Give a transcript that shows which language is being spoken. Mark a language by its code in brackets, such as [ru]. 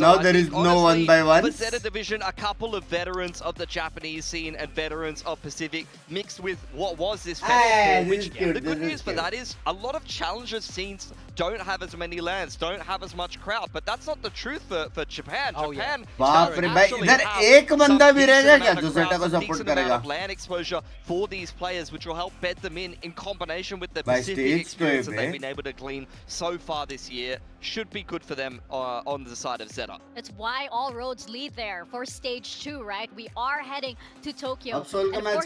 [en] now there is no 1v1. For Zeta Division, a couple of veterans of the Japanese scene and veterans of Pacific mixed with what was this Fnatic, which the good news for that is a lot of challenger scenes don't have as many lands, don't have as much crowd, but that's not the truth for Japan. Japan [hi] बाप रे भाई इधर एक बंदा भी रहेगा क्या जो Zeta को support करेगा? [en] Land exposure for these players, which will help bed them in combination with the Pacific experience that they've been able to glean so far this year. Should be good for them on the side of Zeta. That's why all roads lead there for stage 2, right? We are heading to Tokyo. And of course,